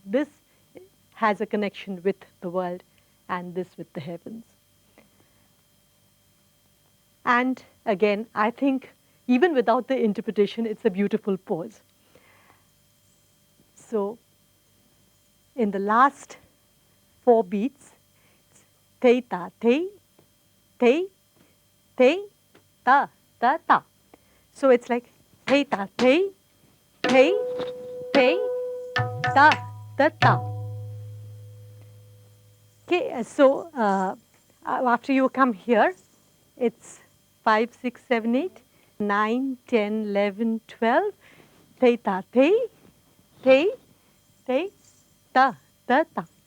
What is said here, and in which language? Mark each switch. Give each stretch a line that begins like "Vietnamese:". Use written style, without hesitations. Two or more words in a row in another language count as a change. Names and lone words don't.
English: This has a connection with the world and this with the heavens. And again, I think even without the interpretation, it's a beautiful pose. So in the last 4 beats, it's thei ta thei, thei, thei, ta, ta, ta. So it's like thei ta thei, thei, thei, ta, ta, ta. Okay, so after you come here, it's 5, 6, 7, 8, 9, 10, 11, 12, thei ta thei, thei, thei, ta, ta, ta.